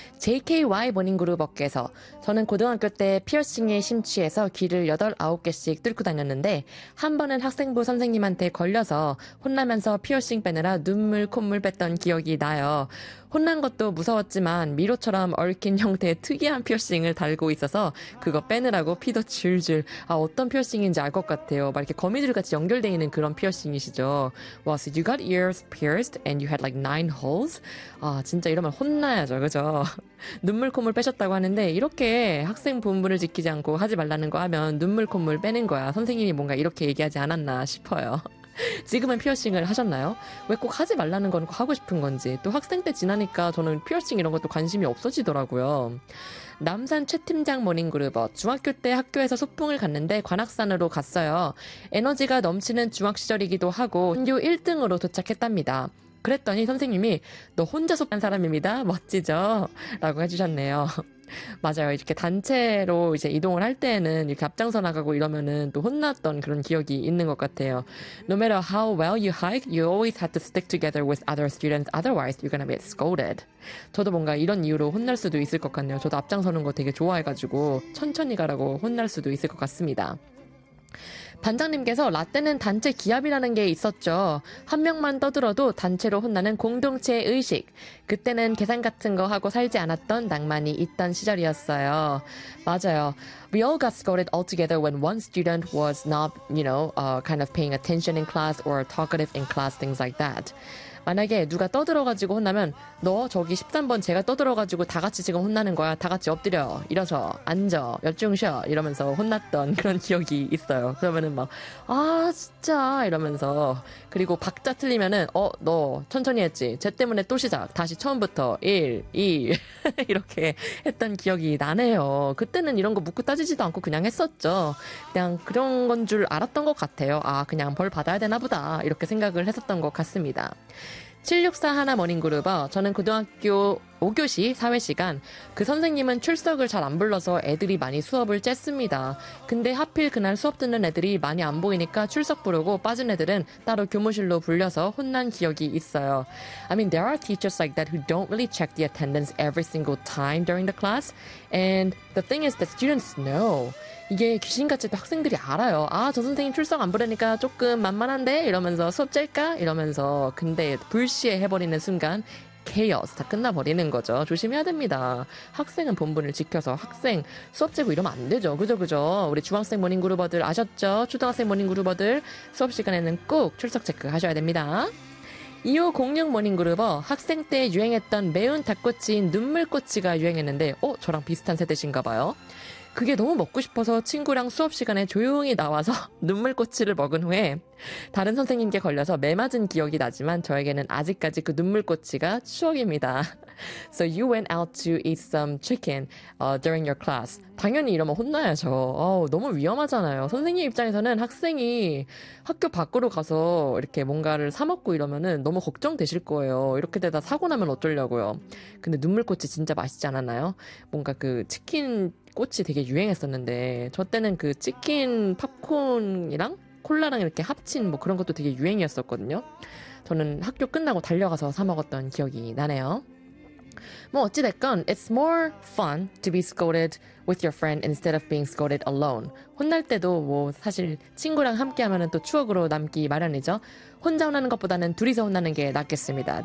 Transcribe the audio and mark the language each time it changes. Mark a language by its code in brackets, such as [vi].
[ko] JKY 모닝 그루버께서 저는 고등학교 때 피어싱에 심취해서 귀를 8, 9개씩 뚫고 다녔는데 한 번은 학생부 선생님한테 걸려서 혼나면서 피어싱 빼느라 눈물 콧물 뺐던 기억이 나요. 혼난 것도 무서웠지만 미로처럼 얽힌 형태의 특이한 피어싱을 달고 있어서 그거 빼느라고 피도 줄줄. 아, 어떤 피어싱인지 알 것 같아요. 막 이렇게 거미줄같이 연결되어 있는 그런 피어싱이시죠. [en] Well, so you got ears pierced and you had like 9 holes? [ko] 아, 진짜 이러면 혼나야죠, 그죠? 눈물 콧물 빼셨다고 하는데 이렇게 학생 본분을 지키지 않고 하지 말라는 거 하면 눈물 콧물 빼는 거야. 선생님이 뭔가 이렇게 얘기하지 않았나 싶어요. 지금은 피어싱을 하셨나요? 왜 꼭 하지 말라는 건 하고 싶은 건지. 또 학생 때 지나니까 저는 피어싱 이런 것도 관심이 없어지더라고요. 남산 최팀장 모닝그루버. 중학교 때 학교에서 소풍을 갔는데 관악산으로 갔어요. 에너지가 넘치는 중학 시절이기도 하고 전교 1등으로 도착했답니다. 그랬더니 선생님이 너 혼자서 간 사람입니다. 멋지죠? 라고 해주셨네요. 맞아요. 이렇게 단체로 이제 이동을 할 때에는 이렇게 앞장서 나가고 이러면은 또 혼났던 그런 기억이 있는 것 같아요. [en] No matter how well you hike, you always have to stick together with other students. Otherwise, you're gonna get scolded. [ko] 저도 뭔가 이런 이유로 혼날 수도 있을 것 같네요. 저도 앞장서는 거 되게 좋아해가지고 천천히 가라고 혼날 수도 있을 것 같습니다. 반장님께서 라떼는 단체 기합이라는 게 있었죠. 한 명만 떠들어도 단체로 혼나는 공동체의 의식. 그때는 계산 같은 거 하고 살지 않았던 낭만이 있던 시절이었어요. 맞아요. [en] We all got scolded all together when one student was not, you know, kind of paying attention in class or talkative in class, things like that. [ko] 만약에 누가 떠들어가지고 혼나면 너 저기 13번 제가 떠들어가지고 다 같이 지금 혼나는 거야. 다 같이 엎드려. 일어서. 앉아. 옆중 쉬어. 이러면서 혼났던 그런 기억이 있어요. 그러면은 막 아 진짜 이러면서 그리고 박자 틀리면은 어 너 천천히 했지. 쟤 때문에 또 시작. 다시 처음부터 1, 2 이렇게 했던 기억이 나네요. 그때는 이런 거 묻고 따지지도 않고 그냥 했었죠. 그냥 그런 건 줄 알았던 것 같아요. 아 그냥 벌 받아야 되나 보다. 이렇게 생각을 했었던 것 같습니다. 7641 모닝그룹어. 저는 고등학교 5교시 사회 시간 그 선생님은 출석을 잘 안 불러서 애들이 많이 수업을 쬐습니다. 근데 하필 그날 수업 듣는 애들이 많이 안 보이니까 출석 부르고 빠진 애들은 따로 교무실로 불려서 혼난 기억이 있어요. [en] I mean there are teachers like that who don't really check the attendance every single time during the class and the thing is that students know. [ko] 이게 귀신같이 또 학생들이 알아요. 아, 저 선생님 출석 안 부르니까 조금 만만한데 이러면서 수업 짤까 이러면서 근데 불시에 해버리는 순간 케이오스 다 끝나버리는 거죠. 조심해야 됩니다. 학생은 본분을 지켜서 학생 수업 재고 이러면 안 되죠. 그죠 그죠. 우리 중학생 모닝그루버들 아셨죠? 초등학생 모닝그루버들 수업 시간에는 꼭 출석 체크하셔야 됩니다. 2506 모닝그루버. 학생 때 유행했던 매운 닭꼬치인 눈물꼬치가 유행했는데 어? 저랑 비슷한 세대신가 봐요. 그게 너무 먹고 싶어서 친구랑 수업 시간에 조용히 나와서 눈물꼬치를 먹은 후에 다른 선생님께 걸려서 매맞은 기억이 나지만 저에게는 아직까지 그 눈물꼬치가 추억입니다. [en] So you went out to eat some chicken during your class. [ko] 당연히 이러면 혼나야죠. 너무 위험하잖아요. 선생님 입장에서는 학생이 학교 밖으로 가서 이렇게 뭔가를 사 먹고 이러면은 너무 걱정되실 거예요. 이렇게 되다 사고 나면 어쩌려고요. 근데 눈물꼬치 진짜 맛있지 않았나요? 뭔가 그 치킨 꽃이 되게 유행했었는데 저 때는 그 치킨 팝콘이랑 콜라랑 이렇게 합친 뭐 그런 것도 되게 유행이었었거든요. 저는 학교 끝나고 달려가서 사 먹었던 기억이 나네요. 뭐 어찌됐건 [en] it's more fun to be scolded with your friend instead of being scolded alone. [ko] 혼날 때도 뭐 사실 친구랑 함께하면 또 추억으로 남기 마련이죠. 혼자 혼나는 것보다는 둘이서 혼나는 게 낫겠습니다.